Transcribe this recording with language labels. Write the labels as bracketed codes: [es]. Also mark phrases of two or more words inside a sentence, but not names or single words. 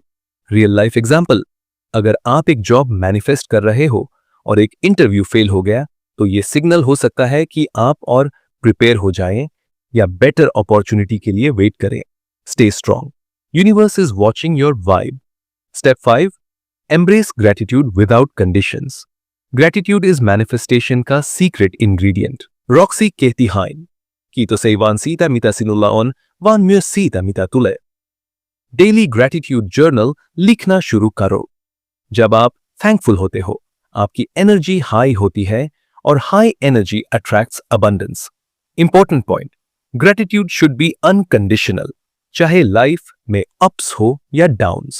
[en] real life example, [hi] अगर आप एक [en] job manifest [hi] कर रहे हो और एक [en] interview fail [hi] हो गया, तो यह सिग्नल हो सकता है कि आप और प्रिपेयर हो जाएं या [en] better opportunity [hi] के लिए वेट करें। [en] stay strong, universe is watching your vibe. step 5, embrace gratitude without conditions. gratitude is manifestation का secret ingredient। [hi] रॉक्सी कहती है [fi] Kiitos ei vaan siitä, mitä sinulla on, vaan myös siitä, mitä tulee. [en] daily gratitude journal [hi] लिखना शुरू करो। जब आप थैंकफुल होते हो, आपकी [en] energy high [hi] होती है और [en] high energy attracts abundance. important point, gratitude should be unconditional, चाहे लाइफ में अप्स हो या डाउन्स।